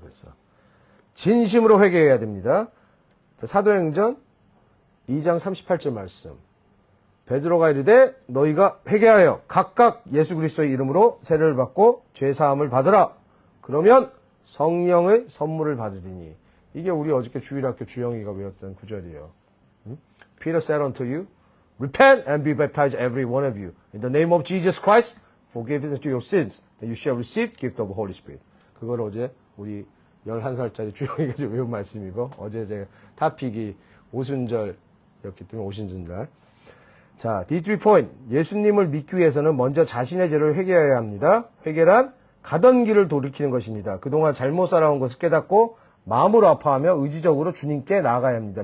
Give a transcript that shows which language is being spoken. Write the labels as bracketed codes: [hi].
[ko] 그래서 진심으로 회개해야 됩니다. 자, 사도행전 2장 38절 말씀. 베드로가 이르되 너희가 회개하여 각각 예수 그리스도의 이름으로 세례를 받고 죄 사함을 받으라. 그러면 성령의 선물을 받으리니. 이게 우리 어저께 주일학교 주영이가 외웠던 구절이에요. [en] Peter said unto you, repent and be baptized every one of you in the name of Jesus Christ, forgiveness to your sins, and you shall receive gift of the Holy Spirit. [ko] 그걸 어제 우리 11살짜리 주영이가 외운 말씀이고 어제 제가 타픽이 오순절이었기 때문에 오순절. 자, D3 point. 예수님을 믿기 위해서는 먼저 자신의 죄를 회개해야 합니다. 회개란 가던 길을 돌이키는 것입니다. 그동안 잘못 살아온 것을 깨닫고 마음으로 아파하며 의지적으로 주님께 나아가야 합니다.